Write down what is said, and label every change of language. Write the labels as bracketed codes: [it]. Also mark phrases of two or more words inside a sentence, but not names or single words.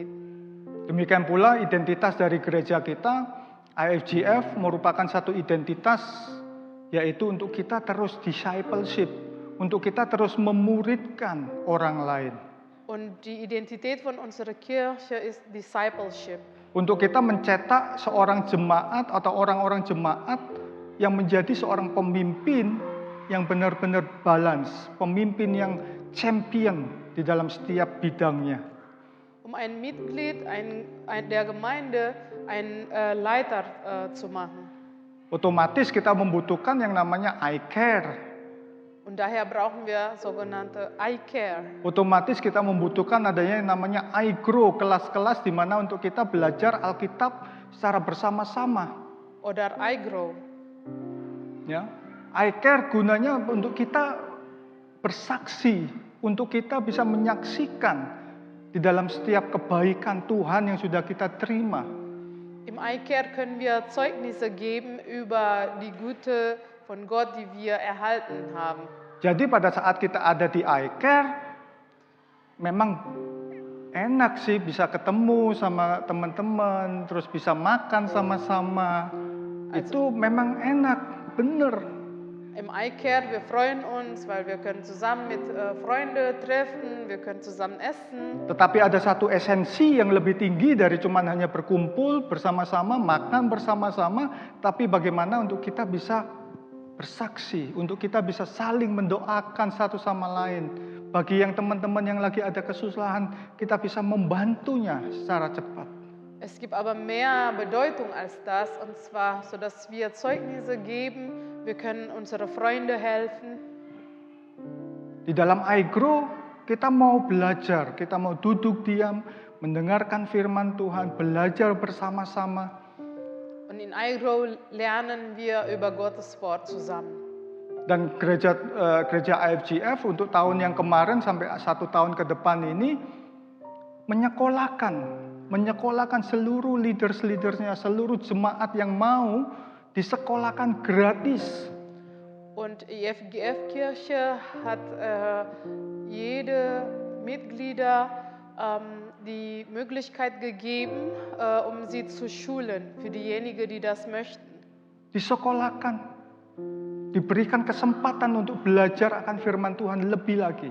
[id] Demikian pula identitas dari gereja kita, IFGF merupakan satu identitas, yaitu untuk kita terus discipleship, untuk kita terus memuridkan orang lain. [de] Und die Identität von unserer Kirche ist Discipleship. [id] Untuk kita mencetak seorang jemaat atau orang-orang jemaat yang menjadi seorang pemimpin yang benar-benar balance, pemimpin yang champion di dalam setiap bidangnya. [de] Ein Mitglied der Gemeinde ein Leiter zu machen. [id] Otomatis kita membutuhkan yang namanya I care. [de] Und daher brauchen wir sogenannte I care. [id] Otomatis kita membutuhkan adanya yang namanya I grow, kelas-kelas di mana untuk kita belajar Alkitab secara bersama-sama. [de] Oder I grow. [id] Ya, I care gunanya untuk kita bersaksi, untuk kita bisa menyaksikan di dalam setiap kebaikan Tuhan yang sudah kita terima. [de] Im I care können wir Zeugnisse geben über die Güte von Gott, die wir erhalten haben. [id] Jadi pada saat kita ada di I care, memang enak sih bisa ketemu sama teman-teman, terus bisa makan sama-sama. Itu memang enak, bener. [de] Im I care, wir freuen uns, weil wir können zusammen mit Freunden treffen, wir können zusammen essen. [id] Tetapi ada satu esensi yang lebih tinggi dari cuman hanya berkumpul bersama-sama, makan bersama-sama, tapi bagaimana untuk kita bisa bersaksi, untuk kita bisa saling mendoakan satu sama lain. Bagi yang teman-teman yang lagi ada kesusahan, kita bisa membantunya secara cepat. [de] Es gibt aber mehr Bedeutung als das, und zwar, so dass wir Zeugnisse geben, wir können unsere Freunde helfen. [id] Di dalam iGrow, kita mau belajar, kita mau duduk diam, mendengarkan firman Tuhan, belajar bersama-sama. [de] Und in iGrow lernen wir über Gottes Wort zusammen. [id] Dan gereja IFGF untuk tahun yang kemarin sampai 1 tahun ke depan ini menyekolahkan seluruh leaders-leadersnya, seluruh jemaat yang mau disekolahkan gratis. [de] Und IFGF Kirche hat jede Mitglieder die Möglichkeit gegeben, um sie zu schulen, für diejenigen, die das möchten. [id] Disekolahkan, diberikan kesempatan untuk belajar akan firman Tuhan lebih lagi.